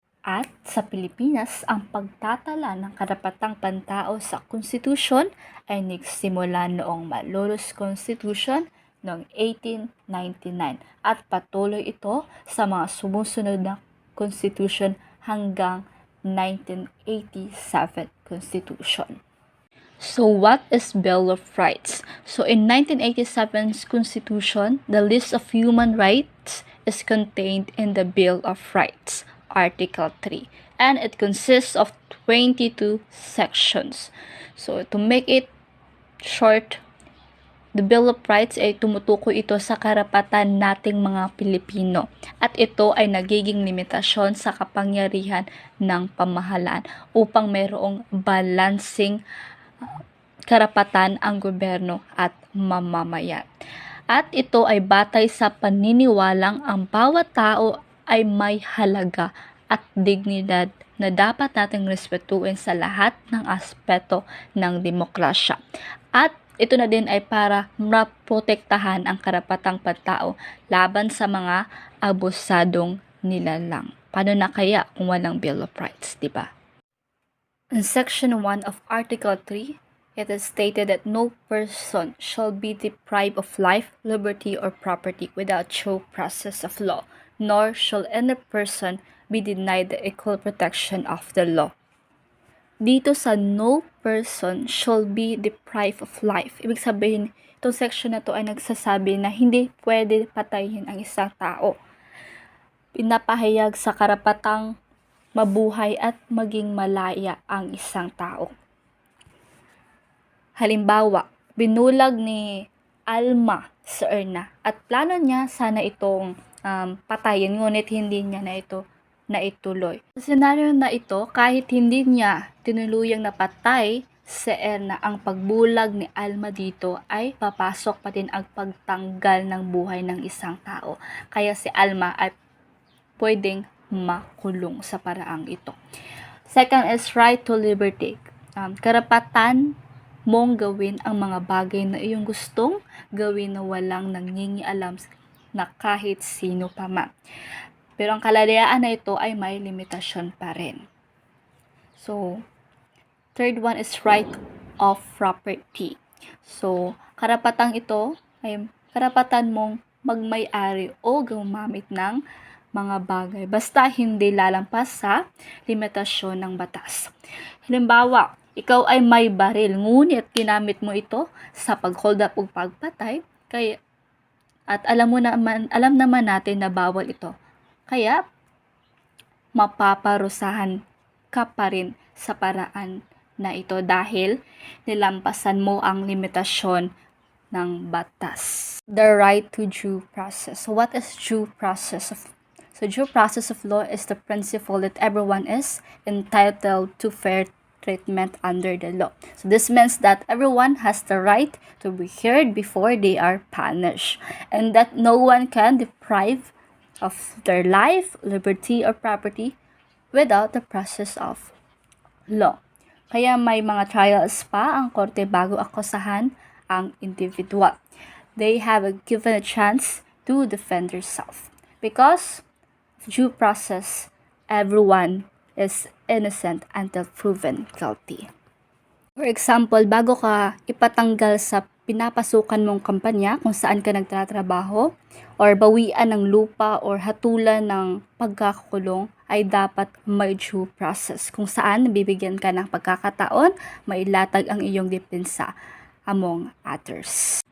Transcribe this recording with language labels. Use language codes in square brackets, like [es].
[tl] At sa Pilipinas, ang pagtatala ng karapatang pantao sa konstitusyon ay nagsimula noong Malolos Constitution noong 1899 at patuloy ito sa mga sumusunod na constitution hanggang 1987 Constitution. [en] So what is Bill of Rights? So in 1987's Constitution, the list of human rights is contained in the Bill of Rights, Article 3, and it consists of 22 sections. So to make it short, [tl] the Bill of Rights ay tumutukoy ito sa karapatan nating mga Pilipino at ito ay nagiging limitasyon sa kapangyarihan ng pamahalaan upang mayroong balancing karapatan ang gobyerno at mamamayan. At ito ay batay sa paniniwalang ang bawat tao ay may halaga at dignidad na dapat nating respetuhin sa lahat ng aspeto ng demokrasya. At ito na din ay para maprotektahan ang karapatang pantao laban sa mga abusadong nilalang. Paano na kaya kung walang Bill of Rights, di ba? [en] In Section 1 of Article 3, it is stated that no person shall be deprived of life, liberty, or property without due process of law, nor shall any person be denied the equal protection of the law. [tl] Dito sa [en] no person shall be deprived of life, [tl] ibig sabihin, itong section na to ay nagsasabi na hindi pwede patayin ang isang tao. Pinapahayag sa karapatang mabuhay at maging malaya ang isang tao. Halimbawa, binulag ni Alma si Erna at plano niya sana itong patayin, ngunit hindi niya na ito naituloy. Sa senaryo na ito, kahit hindi niya tinuluyang napatay si Erna, ang pagbulag ni Alma dito ay papasok pa din ang pagtanggal ng buhay ng isang tao. Kaya si Alma ay pwedeng makulong sa paraang ito. [en] Second is right to liberty. [tl] Karapatan mong gawin ang mga bagay na iyong gustong gawin na walang nangingialam na kahit sino pa man. Pero ang kalayaan na ito ay may limitasyon pa rin. [en] So, third one is right of property. [tl] So, karapatang ito ay karapatan mong magmay-ari o gumamit ng mga bagay basta hindi lalampas sa limitasyon ng batas. Halimbawa, ikaw ay may baril ngunit ginamit mo ito sa pag-hold up o pagpatay, at alam naman natin na bawal ito. Kaya mapaparusahan ka pa rin sa paraan na ito dahil nilampasan mo ang limitasyon ng batas. [en] The right to due process. So what is due process? So due process of law is the principle that everyone is entitled to fair treatment under the law. So this means that everyone has the right to be heard before they are punished, and that no one can deprive of their life, liberty, or property without the process of law. [tl] Kaya may mga trials pa ang korte bago akusahan ang individual. [en] They have given a chance to defend themselves. Because due process, everyone is innocent until proven guilty. For example, [tl] bago ka ipatanggal sa pinapasukan mong kampanya kung saan ka nagtatrabaho, or bawian ng lupa or hatulan ng pagkakakulong, ay dapat may due process kung saan bibigyan ka ng pagkakataon, mailatag ang iyong depensa among others.